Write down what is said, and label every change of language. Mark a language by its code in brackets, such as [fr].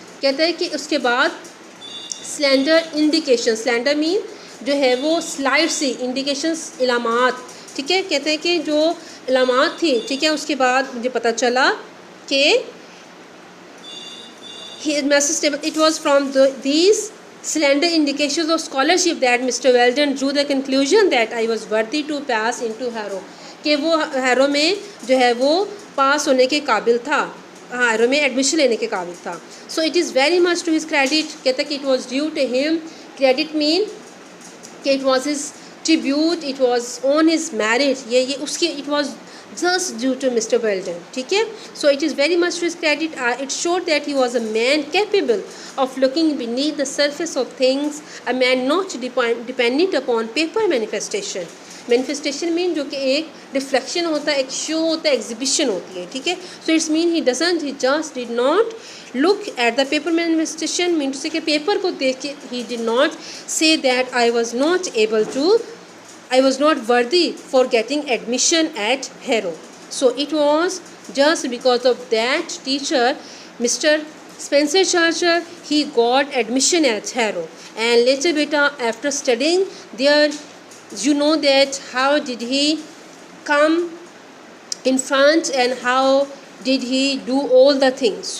[hi] कहते हैं कि उसके बाद slender mean जो है वो स्लाइड सी indications इलामात. ठीक है, कहते हैं कि जो इलामात थी, ठीक है, उसके बाद मुझे पता चला कि [en] it was from these slender indications of scholarship that Mr. Weldon drew the conclusion that I was worthy to pass into Harrow. [hi] कि वो हैरो में जो है वो पास होने के काबिल था, हैरो में एडमिशन लेने के काबिल था. [en] So it is very much to his credit. [hi] कहता कि [en] It was due to him. Credit mean कि it was his tribute, it was on his merit. [hi] ये उसकी [en] It was just due to Mr. Weldon. ठीक है, so it is very much to his credit. It showed that he was a man capable of looking beneath the surface of things, a man not dependent upon paper manifestation. [hi] Manifestation mean जो कि एक reflection होता है, एक show होता है, exhibition होती है. [en] ठीक है, so it's mean he just did not look at the paper manifestation. Mean to say कि [hi] पेपर को देख के [en] ही did not say that I was not worthy for getting admission at Harrow. So it was just because of that teacher, Mr. Spencer Churchill, he got admission at Harrow. And later beta, after studying there, you know that how did he come in front and how did he do all the things.